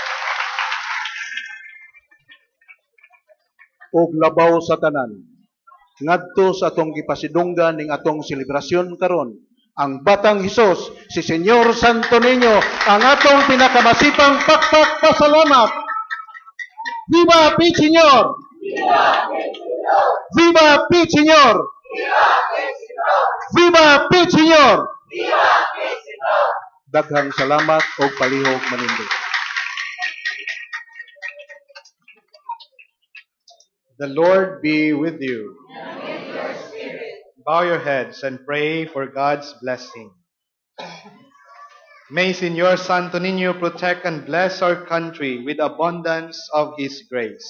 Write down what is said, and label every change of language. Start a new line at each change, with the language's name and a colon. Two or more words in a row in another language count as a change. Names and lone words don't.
Cebuano: Og labaw sa tanan. Ngadto sa atong gipasidunggan ning atong selebrasyon karon, ang Batang Hesus, si Señor Santo Niño, ang atong pinakamasipang pakpak pasalamat.
Spanish: Viva Pi Señor! Viva Pi Señor! Viva Pi Señor!
Cebuano: Daghang salamat o palihog manindot.
English: The Lord be with you. And with your spirit. Bow your heads and pray for God's blessing. May Señor Santo Niño protect and bless our country with abundance of His grace.